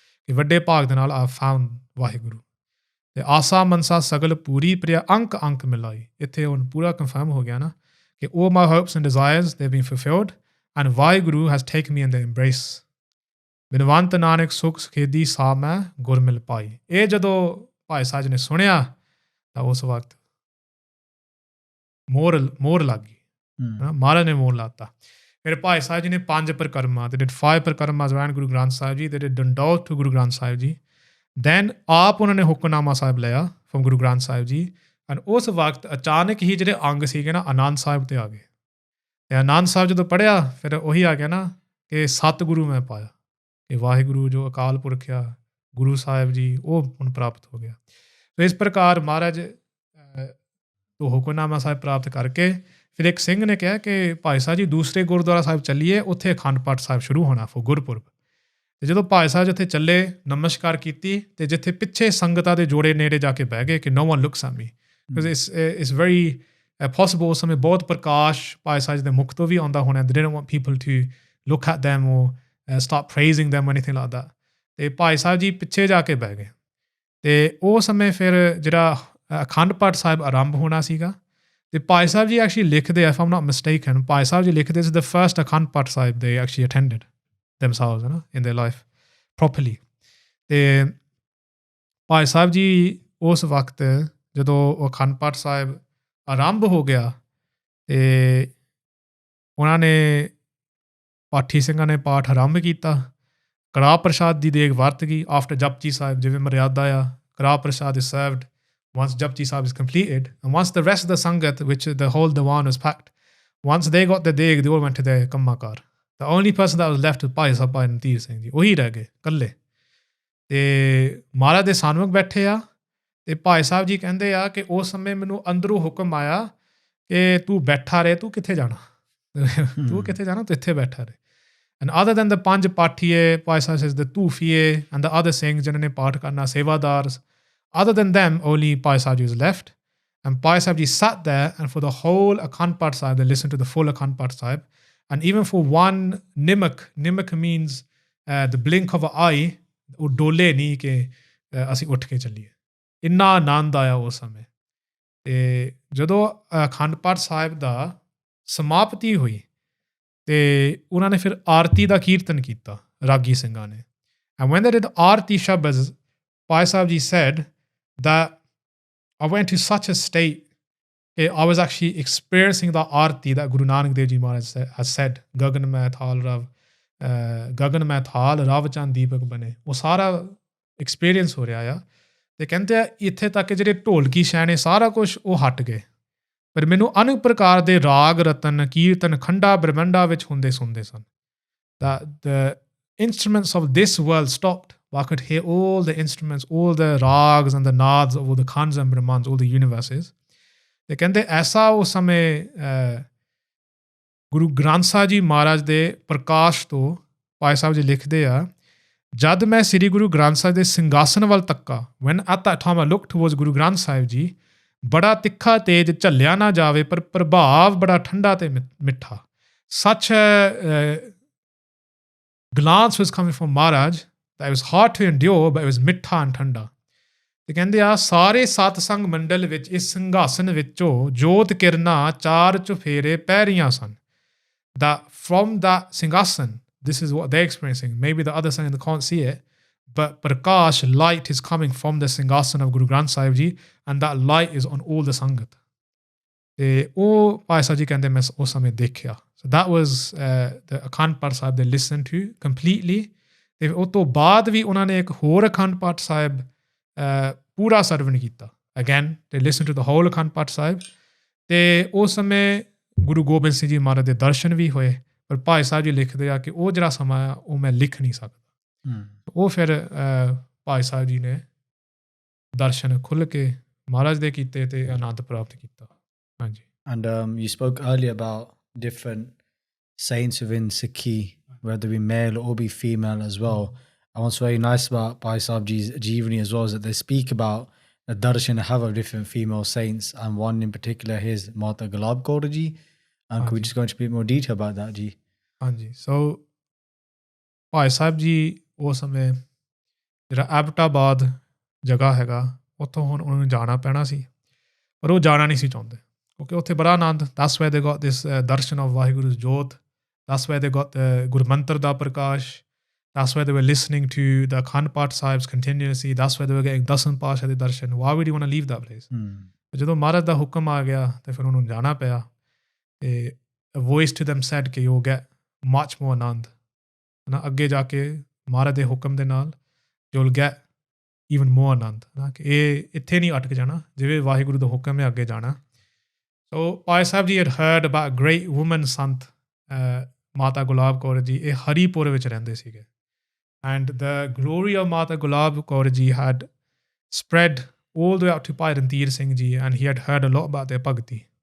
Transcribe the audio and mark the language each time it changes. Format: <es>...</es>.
<pa>ਕਿ ਵੱਡੇ ਭਾਗ ਦੇ ਨਾਲ</pa> <en>I found</en> <pa>ਵਾਹਿਗੁਰੂ. ਅਤੇ ਆਸਾ ਮਨਸਾ ਸਗਲ ਪੂਰੀ ਪ੍ਰਿਆ ਅੰਕ ਅੰਕ ਮਿਲਾਈ. ਇੱਥੇ ਹੁਣ ਪੂਰਾ ਕਨਫਰਮ ਹੋ ਗਿਆ ਨਾ ਕਿ</pa> <en>all my hopes and desires, they've been fulfilled, and Vaheguru has taken me in their embrace.</en> <pa>ਬਿਨਵੰਤ Nanak ਸੁਖ ਸੁਖੇਦੀ ਸਾ ਮੈਂ ਗੁਰ ਮਿਲ ਪਾਈ. ਇਹ ਜਦੋਂ ਭਾਈ ਸਾਹਿਬ ਜੀ ਨੇ ਸੁਣਿਆ ਤਾਂ ਉਸ ਵਕਤ ਮੋਹਰ ਲੱਗ ਗਈ. ਮਹਾਰਾਜ ਨੇ ਮੋਹਰ ਲਾਤਾ. ਫਿਰ ਭਾਈ ਸਾਹਿਬ ਜੀ ਨੇ 5 ਪਰਿਕਰਮਾ,</pa> <en>they did 5 parikramas around Guru Granth Sahib Ji, they did Dandot to Guru Granth Sahib Ji.</en> <pa>Then ਆਪ ਉਹਨਾਂ ਨੇ ਹੁਕਮਨਾਮਾ ਸਾਹਿਬ ਲਿਆ</pa> <en>from Guru Granth Sahib Ji,</en> <pa>and ਉਸ ਵਕਤ ਅਚਾਨਕ ਹੀ ਜਿਹੜੇ ਅੰਗ ਸੀਗੇ ਨਾ ਆਨੰਦ ਸਾਹਿਬ 'ਤੇ ਆ ਗਏ. ਤੇ ਆਨੰਦ ਸਾਹਿਬ ਜਦੋਂ ਪੜ੍ਹਿਆ ਫਿਰ ਉਹੀ ਆ ਗਿਆ ਨਾ ਕਿ ਸਤਿਗੁਰੂ ਮੈਂ ਪਾਇਆ, ਕਿ ਵਾਹਿਗੁਰੂ ਜੋ ਅਕਾਲ ਪੁਰਖ ਆ, ਗੁਰੂ ਸਾਹਿਬ ਜੀ, ਉਹ ਹੁਣ ਪ੍ਰਾਪਤ ਹੋ ਗਿਆ।</pa> <hi>तो इस प्रकार महाराज तो हुकमनामा साहिब प्राप्त करके फिर एक सिंह ने कहा कि भाई साहब जी दूसरे गुरुद्वारा साहिब</hi> <pa>चलीए, उत्थे अखंड पाठ साहिब शुरू होना</pa> <hi>फॉर गुरपुरब।</hi> <pa>ਤੇ ਜਦੋਂ ਭਾਈ ਸਾਹਿਬ ਜਿੱਥੇ ਚੱਲੇ, ਨਮਸਕਾਰ ਕੀਤੀ, ਤੇ ਜਿੱਥੇ ਪਿੱਛੇ ਸੰਗਤਾਂ ਦੇ ਜੋੜੇ ਨੇੜੇ ਜਾ ਕੇ ਬਹਿ ਗਏ ਕਿ</pa> <en>no one looks at me because it's very possible</en> <pa>ਉਸ ਸਮੇਂ ਬਹੁਤ ਪ੍ਰਕਾਸ਼ ਭਾਈ ਸਾਹਿਬ ਦੇ ਮੁਖ ਤੋਂ ਵੀ ਆਉਂਦਾ ਹੋਣਾ।</pa> <en>They didn't want people to look at them or start praising them or anything like that।</en> <pa>ਤੇ ਭਾਈ ਸਾਹਿਬ ਜੀ ਪਿੱਛੇ ਜਾ ਕੇ ਬਹਿ ਗਏ ਤੇ ਉਹ ਸਮੇਂ ਫਿਰ ਜਿਹੜਾ ਅਖੰਡ ਪਾਠ ਸਾਹਿਬ ਆਰੰਭ ਹੋਣਾ ਸੀਗਾ। ਤੇ ਭਾਈ ਸਾਹਿਬ ਜੀ ਐਕਚੁਅਲੀ ਲਿਖਦੇ,</pa> <en>if I'm not mistaken,</en> <pa>Bhai Sahib ji ਲਿਖਦੇ ਇਸ the first Akhand Path Sahib</pa> <en>they actually attended themselves, you know, in their life properly।</en> <pa>ਤੇ ਭਾਈ ਸਾਹਿਬ ਜੀ ਉਸ ਵਕਤ ਜਦੋਂ ਅਖੰਡ ਪਾਠ ਸਾਹਿਬ ਆਰੰਭ ਹੋ ਗਿਆ ਤੇ ਉਹਨਾਂ ਨੇ ਪਾਠੀ ਸਿੰਘਾਂ ਨੇ ਪਾਠ ਆਰੰਭ ਕੀਤਾ। ਕੜਾਹ ਪ੍ਰਸ਼ਾਦ ਦੀ ਦੇਗ ਵਰਤ ਗਈ ਆਫਟਰ ਜਪਜੀ ਸਾਹਿਬ, ਜਿਵੇਂ ਮਰਿਆਦਾ ਆ,</pa> <en>Karah prashad is served once Japji Sahib is completed, and once the rest of the Sangat, which the whole Diwan was packed, once they got the deg, they all went to their Kammakar। The only person that was left was Bhai Sahib Bhai Randhir Singh ji,</en> <pa>ਉਹੀ ਰਹਿ ਗਏ ਇਕੱਲੇ। ਤੇ ਮਹਾਰਾਜ ਦੇ ਸਾਨਮੁਖ ਬੈਠੇ ਆ ਤੇ ਭਾਈ ਸਾਹਿਬ ਜੀ ਕਹਿੰਦੇ ਆ ਕਿ ਉਸ ਸਮੇਂ ਮੈਨੂੰ ਅੰਦਰੋਂ ਹੁਕਮ ਆਇਆ ਕਿ ਤੂੰ ਬੈਠਾ ਰਹੇ, ਤੂੰ ਕਿੱਥੇ ਜਾਣਾ, ਤੂੰ ਕਿੱਥੇ ਜਾਣਾ, ਤੂੰ ਇੱਥੇ ਬੈਠਾ ਰਹੇ।</pa> <en>And other than the panj pathiye, Bhai Sahib says the ਤੂਫੀਏ and the other Singhs</en> <pa>ਜਿਨ੍ਹਾਂ ਨੇ ਪਾਠ ਕਰਨਾ,</pa> <en>Sevadars, other than them only Bhai Sahib Ji was left। And Bhai Sahib Ji sat there and for the whole Akhand Path Sahib they listened to the full Akhand Path Sahib, and even for one nimak means the blink of an eye,</en> <pa>ਉਹ ਡੋਲੇ ਨਹੀਂ ਕਿ ਅਸੀਂ ਉੱਠ ਕੇ ਚੱਲੀਏ, ਇੰਨਾ ਆਨੰਦ ਆਇਆ ਉਸ ਸਮੇਂ। ਤੇ ਜਦੋਂ ਅਖੰਡ ਪਾਠ ਸਾਹਿਬ ਦਾ ਸਮਾਪਤੀ ਹੋਈ ਤੇ ਉਹਨਾਂ ਨੇ ਫਿਰ ਆਰਤੀ ਦਾ ਕੀਰਤਨ ਕੀਤਾ ਰਾਗੀ ਸਿੰਘਾਂ ਨੇ।</pa> <en>And when they did aarti shabad, Bhai Sahib Ji said that I went to such a state that I was actually experiencing the aarti that Guru Nanak Dev Ji Maharaj has said,</en> <pa>Gagan mein thal rav, Gagan mein thal rav chand deepak bane, ਉਹ ਸਾਰਾ experience ਹੋ ਰਿਹਾ ਆ। ਤੇ ਕਹਿੰਦੇ ਆ ਇੱਥੇ ਤੱਕ ਜਿਹੜੇ ਢੋਲਕੀ ਛੈਣੇ ਸਾਰਾ ਕੁਛ ਉਹ ਹਟ ਗਏ, ਪਰ ਮੈਨੂੰ ਅਨੇਕ ਪ੍ਰਕਾਰ ਦੇ ਰਾਗ ਰਤਨ ਕੀਰਤਨ ਖੰਡਾ ਬ੍ਰਹਮੰਡਾ ਵਿੱਚ ਹੁੰਦੇ ਸੁਣਦੇ ਸਨ।</pa> <en>That the instruments of this world stopped, I could hear all the instruments, all the rags and the nads of all the khans and brahmans, all the universes।</en> <pa>ਤੇ ਕਹਿੰਦੇ ਐਸਾ ਉਸ ਸਮੇਂ ਗੁਰੂ ਗ੍ਰੰਥ ਸਾਹਿਬ ਜੀ ਮਹਾਰਾਜ ਦੇ ਪ੍ਰਕਾਸ਼ ਤੋਂ ਭਾਈ ਸਾਹਿਬ ਜੀ ਲਿਖਦੇ ਆ, ਜਦ ਮੈਂ ਸ੍ਰੀ ਗੁਰੂ ਗ੍ਰੰਥ ਸਾਹਿਬ ਦੇ ਸਿੰਘਾਸਨ ਵੱਲ ਤੱਕਾ,</pa> <en>when at that time I looked towards</en> <pa>Guru Granth Sahib ji, ਬੜਾ ਤਿੱਖਾ ਤੇਜ ਝੱਲਿਆ ਨਾ ਜਾਵੇ ਪਰ ਪ੍ਰਭਾਵ ਬੜਾ ਠੰਡਾ ਤੇ ਮਿੱਠਾ।</pa> <en>Such a glance was coming from Maharaj that it was hard to endure, but it was ਮਿੱਠਾ and ਠੰਡਾ।</en> <pa>ਤੇ ਕਹਿੰਦੇ ਆ ਸਾਰੇ ਸਤਸੰਗ ਮੰਡਲ ਵਿੱਚ ਇਸ ਸਿੰਘਾਸਨ ਵਿੱਚੋਂ ਜੋਤ ਕਿਰਨਾਂ ਚਾਰ ਚੁਫੇਰੇ ਪੈ ਰਹੀਆਂ ਸਨ।</pa> <en>That from that singhasan, this is what they're experiencing, maybe the other Sangat can't see it, but prakash, light is coming from the singhasan of Guru Granth Sahib Ji, and that light is on all the Sangat।</en> <pa>ਤੇ ਉਹ ਭਾਈ ਸਾਹਿਬ ਜੀ ਕਹਿੰਦੇ ਮੈਂ ਉਸ ਸਮੇਂ ਦੇਖਿਆ।</pa> <en>So that was the Akhand Path Sahib they listened to completely।</en> <pa>ਤੇ ਉਸ ਤੋਂ ਬਾਅਦ ਵੀ ਉਹਨਾਂ ਨੇ ਇੱਕ ਹੋਰ ਅਖੰਡ ਪਾਠ ਸਾਹਿਬ ਪੂਰਾ ਸਰਵਣ ਕੀਤਾ।</pa> <en>Again they listened to the whole Akhand Path Sahib.</en> <pa>ਤੇ ਉਸ ਸਮੇਂ ਗੁਰੂ ਗੋਬਿੰਦ ਸਿੰਘ ਜੀ ਮਹਾਰਾਜ ਦੇ ਦਰਸ਼ਨ ਵੀ ਹੋਏ, ਪਰ ਭਾਈ ਸਾਹਿਬ ਜੀ ਲਿਖਦੇ ਆ ਕਿ ਉਹ ਜਿਹੜਾ ਸਮਾਂ ਆ ਉਹ ਮੈਂ ਲਿਖ ਨਹੀਂ ਸਕਦਾ। ਉਹ ਫਿਰ ਭਾਈ ਸਾਹਿਬ ਜੀ ਨੇ ਦਰਸ਼ਨ ਖੁੱਲ੍ਹ ਕੇ ਮਹਾਰਾਜ ਦੇ ਕੀਤੇ ਤੇ ਆਨੰਦ ਪ੍ਰਾਪਤ ਕੀਤਾ। ਹਾਂਜੀ।</pa> <en>And you spoke earlier about different saints within Sikhi, whether be male or be female as well. And what's very nice about Bhai Sahib Ji's Jeevani as well is that they speak about the darshan have of different female saints, and one in particular is Mata Gulab Kaur Ji. And could we just go into a bit more detail about that, Ji?</en> <pa>ਹਾਂਜੀ। ਸੋ ਭਾਈ ਸਾਹਿਬ ਜੀ ਉਸ ਸਮੇਂ ਜਿਹੜਾ ਐਬਟਾਬਾਦ ਜਗ੍ਹਾ ਹੈਗਾ ਉੱਥੋਂ ਹੁਣ ਉਹਨਾਂ ਨੂੰ ਜਾਣਾ ਪੈਣਾ ਸੀ, ਪਰ ਉਹ ਜਾਣਾ ਨਹੀਂ ਸੀ ਚਾਹੁੰਦੇ ਕਿਉਂਕਿ ਉੱਥੇ ਬੜਾ ਆਨੰਦ।</pa> <en>That's where they got this darshan of Vaheguru's jot, that's where they got the ਗੁਰਮੰਤਰ ਦਾ ਪ੍ਰਕਾਸ਼, that's where they were listening to the Akhand Path Sahibs continuously, that's where they were getting</en> <pa>ਦਸਮ ਪਾਤਸ਼ਾਹ ਦੇ ਦਰਸ਼ਨ।</pa> <en>Why would you want to leave that place?</en> <pa>ਜਦੋਂ ਮਹਾਰਾਜ ਦਾ ਹੁਕਮ ਆ ਗਿਆ ਤੇ ਫਿਰ ਉਹਨੂੰ ਜਾਣਾ ਪਿਆ। ਤੇ</pa> <en>a voice to them said</en> <pa>ਕਿ</pa> <en>you'll get much more</en> <pa>ਆਨੰਦ, ਨਾ ਅੱਗੇ ਜਾ ਕੇ ਮਹਾਰਾਜ ਦੇ ਹੁਕਮ ਦੇ ਨਾਲ</pa> <en>you'll get even more</en> <pa>ਆਨੰਦ, ਨਾ ਕਿ ਇਹ ਇੱਥੇ ਨਹੀਂ ਅਟਕ ਜਾਣਾ, ਜਿਵੇਂ ਵਾਹਿਗੁਰੂ ਦਾ ਹੁਕਮ ਹੈ ਅੱਗੇ ਜਾਣਾ।</pa> <en>So Bhai Sahib Ji had heard about a great woman Sant, Mata Gulab Kaur Ji,</en> <pa>ਇਹ ਹਰੀਪੁਰ ਵਿੱਚ ਰਹਿੰਦੇ ਸੀਗੇ.</pa> <en>And the glory of Mata Gulab Kaur Ji had spread all the way up to Bhai Randhir Singh Ji, and he had heard a lot about their bhakti.</en>